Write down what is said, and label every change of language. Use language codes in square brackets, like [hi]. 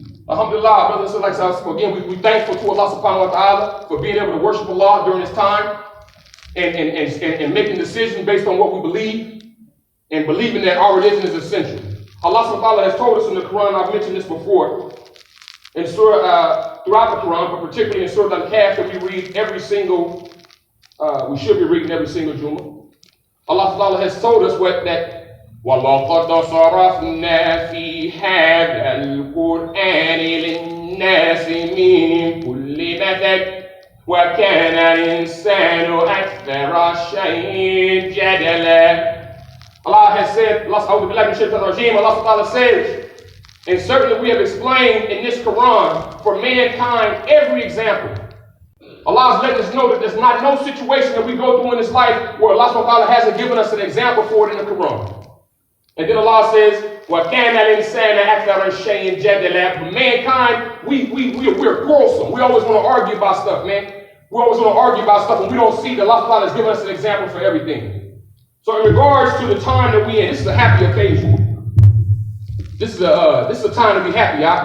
[en] Alhamdulillah, brothers and sisters, again, we thankful to Allah subhanahu wa ta'ala for being able to worship Allah during this time and making decisions based on what we believe and believing that our religion is essential. Allah subhanahu wa ta'ala has told us in the Quran, I've mentioned this before, in surah, throughout the Quran, but particularly in Surah Al-Kahf that we read every single, we should be reading every single Jummah. Allah Ta'ala has told us that [ar] وَلَقَدْ صَرَفْنَا فِي هَذَا الْقُرْآنِ لِلنَّاسِ مِنْ كُلِّ مَثَلٍ وَكَانَ الْإِنسَانُ أَكْثَرَ شَيْءٍ جَدَلًا. [en] Allah has said, Allah Ta'ala says, and certainly we have explained in this Quran for mankind every example. Allah is letting us know that there's not no situation that we go through in this life where Allah subhanahu wa ta'ala hasn't given us an example for it in the Quran. And then Allah says, [ar] وَكَانَ الْإِنسَانَ أَكْثَرَ شَيْءٍ جَدَلًا. [en] Mankind, we're quarrelsome. We always want to argue about stuff, man. We always want to argue about stuff, and we don't see that Allah has given us an example for everything. So in regards to the time that we in, this is a happy occasion. This is a time to be happy.